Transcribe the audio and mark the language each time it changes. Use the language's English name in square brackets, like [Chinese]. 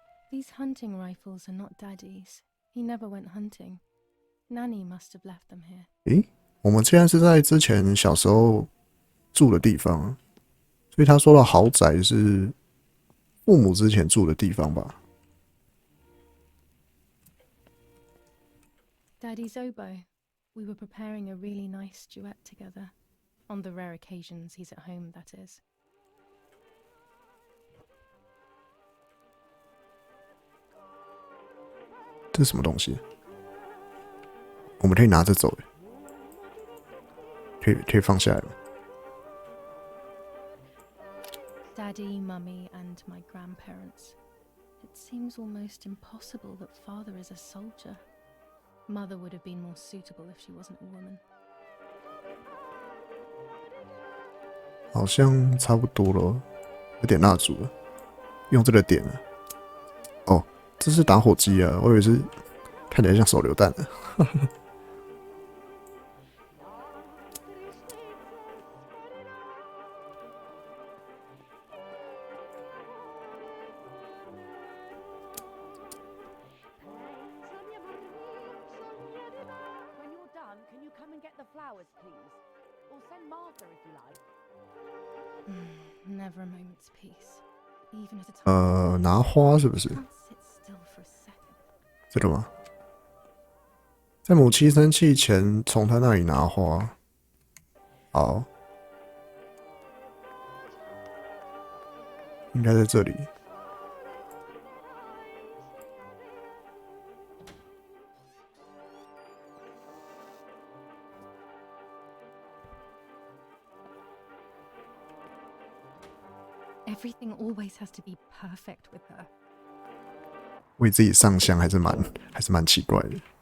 [English] These hunting rifles are not Daddy's. He never went hunting. Nanny must have left them here. [Chinese] 诶，我们现在是在之前小时候住的地方，所以他说的豪宅是父母之前住的地方吧？ [English] Daddy's oboe. We were preparing a really nice duet together. On the rare occasions he's at home, that is. [Chinese] 这是什么东西？我们可以拿着走，可以放下来吗？ [English] Daddy, Mummy, and my grandparents. It seems almost impossible that Father is a soldier. Mother would have been more suitable if she wasn't a woman. [Chinese] 好像差不多了，有点蜡烛了，用这个点了。哦，这是打火机啊，我以为是看起来像手榴弹的。 [English] When you're done, can you come and get the flowers, please? Or send Martha if you like. Never a moment's peace. Even at a time. [Chinese] 拿花是不是？ [English] Can't sit still for a second. [Chinese] 这个吗？在母亲生气前，从她那里拿花。好，应该在这里。 [English] Everything always has to be perfect with her. [Chinese] 为自己上香还是蛮奇怪的。